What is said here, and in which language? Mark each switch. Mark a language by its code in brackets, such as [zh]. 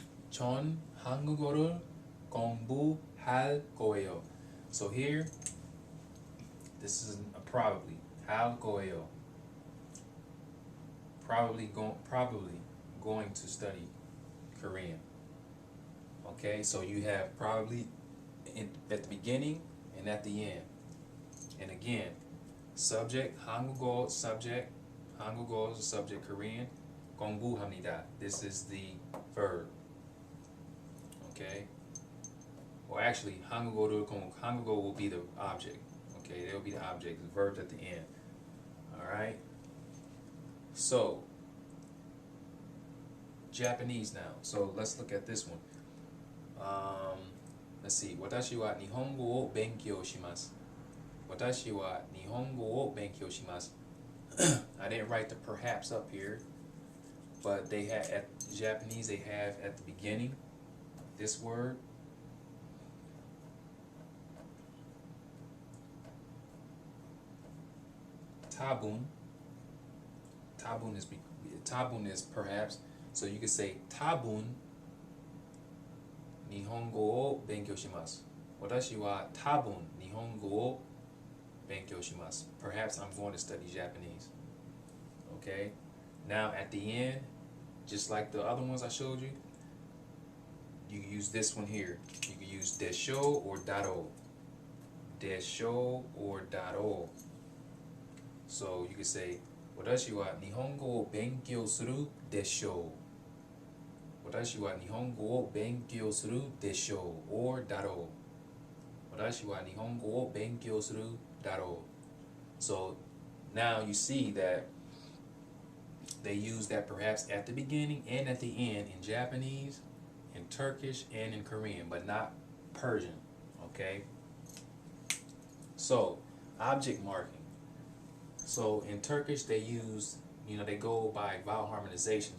[ko] 전 한국어를 공부할 거예요. [en] So here, this is a probably. [ko] 할 거예요. [en] Probably going to study Korean. Okay, so you have probably at the beginning and at the end. And again, subject, 한국어 subject, 한국어 is the subject, Korean, [ko] 공부합니다. [en] This is the verb. Okay? Or actually, 한국어 will be the object. Okay, they'll be the object, the verbs at the end. Alright? So, Japanese now. So let's look at this one. Let's see. [ja] 私は日本語を勉強します。私は日本語を勉強します。 [en] I didn't write the perhaps up here, but they had at Japanese they have at the beginning this word. Tabun. Tabun is perhaps. So you could say [ja] tabun 日本語を勉強します。私は多分日本語を勉強します。 [en] Perhaps I'm going to study Japanese. Okay? Now at the end, just like the other ones I showed you, you can use this one here. You can use desho or daro. Desho or daro. So you can say [ja] 私は日本語を勉強するでしょう。私は日本語を勉強するでしょう or だろう。私は日本語を勉強するだろう。 [en] So now you see that they use that perhaps at the beginning and at the end in Japanese, in Turkish, and in Korean, but not Persian. Okay? So, object marking. So in Turkish they use, they go by vowel harmonization.